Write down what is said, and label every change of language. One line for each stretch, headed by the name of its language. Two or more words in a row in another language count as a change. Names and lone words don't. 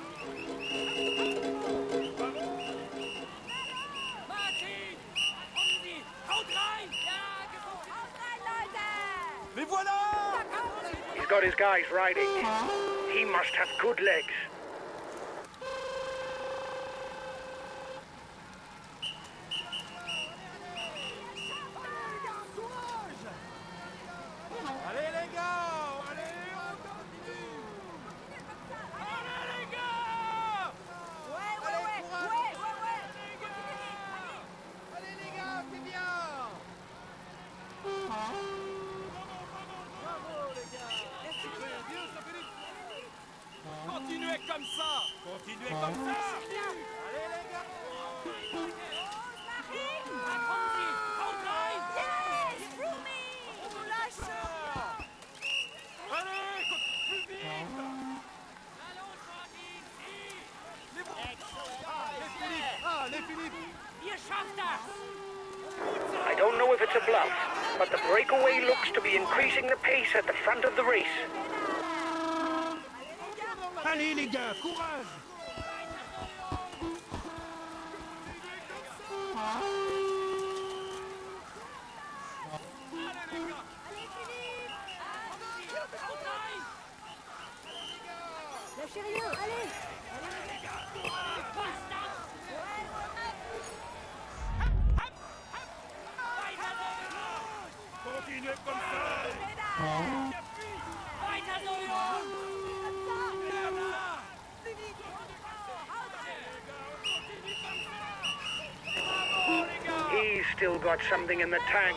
German: Martin! Kommen Sie! Haut rein! Ja, geguckt! Haut rein, Leute!
French: Les voilà!
English: He's got his guys riding. He must have good legs.
French: Allez les gars! Allez, on continue! Allez les gars! Ouais, ouais, Allez, ouais, courage. ouais, ouais, ouais. Allez les gars, c'est bien! Bravo les gars! Très bien, ça fait continuez comme ça! Continuez comme ça! Allez les gars!
German: Da kommen Sie! Haut rein!
French: Yes, Rumi! Lâche! Allez, plus vite! Allons, Martin! Sie! Les Philippe!
German: Ihr schafft das!
English: I don't know if it's a bluff, but the breakaway looks to be increasing the pace at the front of the race.
French: Allez les gars, courage!
German: Haut rein!
French: Lâchez rien, allez!
German: Was das? Weiter so!
French: Continuez comme ça!
German: Weiter so, Jungs!
English: He's still got something in the tank.